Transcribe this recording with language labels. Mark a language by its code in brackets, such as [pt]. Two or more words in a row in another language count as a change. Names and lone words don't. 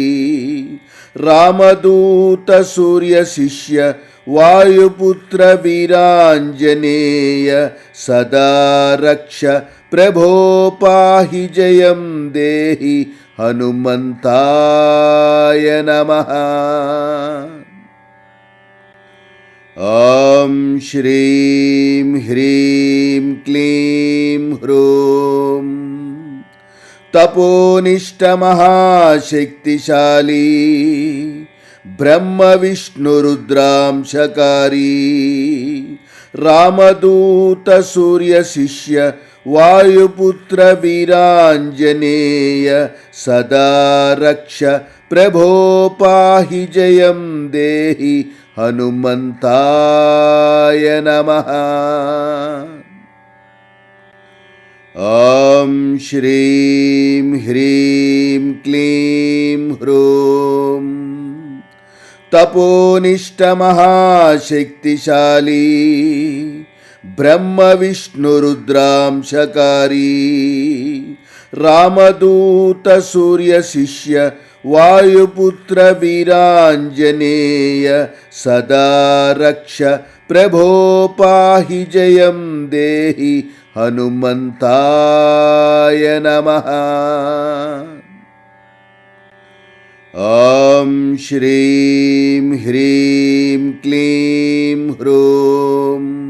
[sa] ರಾಮದೂತ ಸೂರ್ಯ ಶಿಷ್ಯ ವಾಯುಪುತ್ರ ವೀರಾಂಜನೇಯ ಸದಾ ರಕ್ಷ ಪ್ರಭೋ ಪಾಹಿ ಜಯಂ ದೇಹಿ ಹನುಮಂತಾಯ ನಮಃ. ಓಂ ಶ್ರೀಂ ಹ್ರೀಂ ಕ್ಲೀಂ ಹ್ರೂಂ ತಪೋನಿಷ್ಠ ಮಹಾಶಕ್ತಿಶಾಲಿ ಬ್ರಹ್ಮ ವಿಷ್ಣು ರುದ್ರಾಂಶಕಾರಿ ರಾಮದೂತ ಸೂರ್ಯ ಶಿಷ್ಯ ವಾಯುಪುತ್ರ ವೀರಾಂಜನೇಯ ಸದಾ ರಕ್ಷ ಪ್ರಭೋ ಪಾಹಿ ಜಯಂ ದೇಹಿ ಹನುಮಂತಾಯ ನಮಃ. ಓಂ ಶ್ರೀಂ ಹ್ರೀಂ ಕ್ಲೀಂ ಹ್ರೂಂ ತಪೋನಿಷ್ಠ ಮಹಾಶಕ್ತಿಶಾಲಿ ಬ್ರಹ್ಮ ವಿಷ್ಣು ರುದ್ರಾಂಶಕಾರಿ ರಾಮದೂತ ಸೂರ್ಯ ಶಿಷ್ಯ ವಾಯುಪುತ್ರ ವೀರಾಂಜನೇಯ ಸದಾ ರಕ್ಷ ಪ್ರಭೋ ಪಾಹಿ ಜಯಂ ದೇಹಿ ಹನುಮಂತಾಯ ನಮಃ. ॐ श्रीं ह्रीं क्लीं ह्रूं